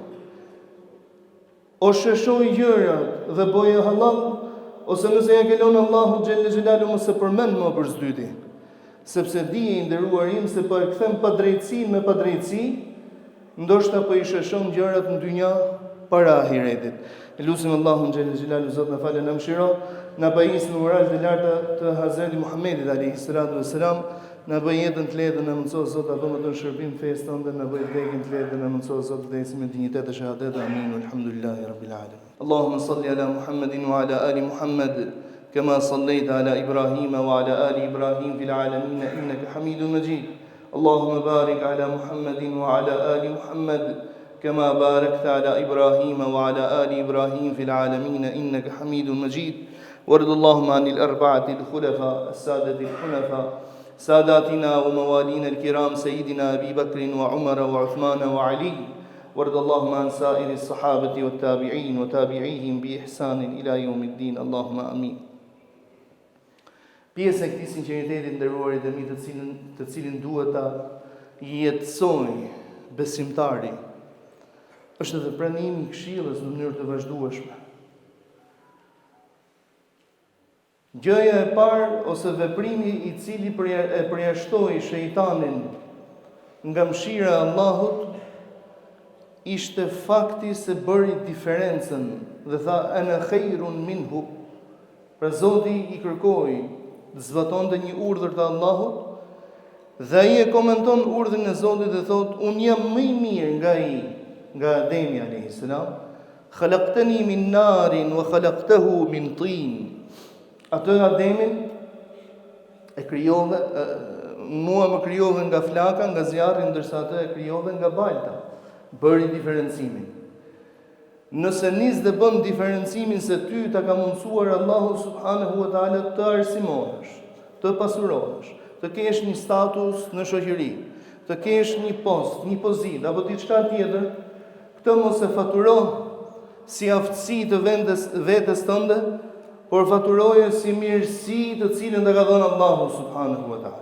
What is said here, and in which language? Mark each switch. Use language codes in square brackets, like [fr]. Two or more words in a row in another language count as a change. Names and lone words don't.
[sq] O sheshoj gjërat dhe boje halal, ose nëse ja ke lënë Allahu [ar] جل جلاله [sq] mos e përmend më për s'dyti, sepse dije i nderuar im se po e kthem padrejtësinë me padrejtësi, ndoshta po i sheshon gjërat në dynja para ahiretit. Elusim Allahun [ar] جل جلاله [sq] Zot na falë na mëshiro, na pajis në uralet e larta të Hazreti Muhammedit [ar] عليه الصلاة والسلام, [sq] na bëj jetën të lehtë, na mëson Zot ato më të shërbim fesë tonë, na bëj vdekjen të lehtë, na mëson Zot vdekjen me dinjitet e shahadet. Amin. [ar] الحمد لله رب العالمين. اللهم صل على محمد وعلى آل محمد كما صليت على إبراهيم وعلى آل إبراهيم في العالمين إنك حميد مجيد. اللهم بارك على محمد وعلى آل محمد كما باركت على إبراهيم وعلى آل إبراهيم في العالمين إنك حميد مجيد. وارض اللهم عن الأربعة الخلفاء السادة الحنفاء ساداتنا وموالينا الكرام سيدنا أبي بكر وعمر وعثمان وعلي. وارض اللهم عن سائر الصحابة والتابعين وتابعيهم بإحسان إلى يوم الدين. اللهم آمين. [sq] Pjesë e këtij sinqeriteti nderuar i dëmi të cilin duhet ta jetësoj besimtari, është edhe pranimi i këshillës në mënyrë të vazhdueshme. Gjëja e parë ose veprimi i cili e përjashtoi shejtanin nga mëshira e Allahut ishte fakti se bëri diferencën dhe tha [ar] أنا خير منه. [sq] Pra Zoti i kërkoi të zbatonte një urdhër të Allahut dhe ai e komenton urdhrin e Zotit dhe thot unë jam më i mirë nga ai, nga Ademi [ar] عليه السلام, خلقتني من نار وخلقته من طين. [sq] Atë Ademin e krijove, mua më krijove nga flaka, nga zjarri, ndërsa atë e krijove nga balta. Bëri diferencimin. Nëse nis dhe bën diferencimin se ty ta ka mundsuar Allahu [ar] سبحانه وتعالى [sq] të arsimohesh, të pasurohesh, të kesh një status në shoqëri, të kesh një post, një pozitë apo diçka tjetër, këtë mos e faturo si aftësi të vetes tënde, por faturoje si mirësi të cilën të ka dhënë Allahu [ar] سبحانه وتعالى.